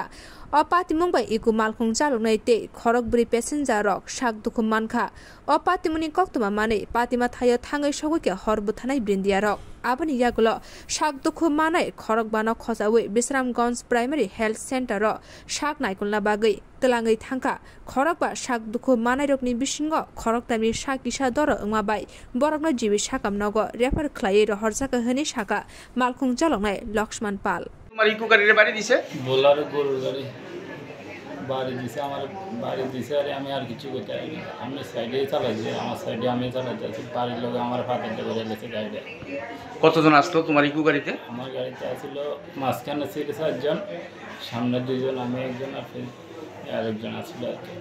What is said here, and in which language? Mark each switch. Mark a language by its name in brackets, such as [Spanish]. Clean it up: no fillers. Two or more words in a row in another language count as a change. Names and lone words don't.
[Kok Borok] o patimung bai iku Malkhung chaloknai te Khorakbri passenger rok sak Dukhu Mankha o patimuni koktoma mane patima thayo thangai sogoike horbu thanai brindia rok aboni yagulo sak Dukhu manai Khorakbano khojawi Bisharamganj [English] primary health center [Kok Borok] ro sak naikulna bagai telangai thangka Khorakba sak Dukhu manai rokni bisingo Khoraktami sak isa doro ongma bai borokno jibi sakam nogo refer khlai ro horjaka hini saka Malkhung chaloknai Lakshman Pal [Bangla] তোমার ইকো গাড়ির বাড়ি দিছে বোলারো গরুর গাড়ি বাড়ি দিছে আমার বাড়ি দিছে আর আমি আর কিছু করতে পারি না আমি সাইডে চালাচ্ছি আমার সাইডে আমি চালাচ্ছি বাড়ির লোক আমার ফাঁকে করে গেছে গাড়িটা কতজন আসলো তোমার ইকো গাড়িতে আমার গাড়িতে আসছিল মাঝখানে ছিল 4 জন সামনে 2 জন আমি একজন আর আরেকজন আসছিল আর কি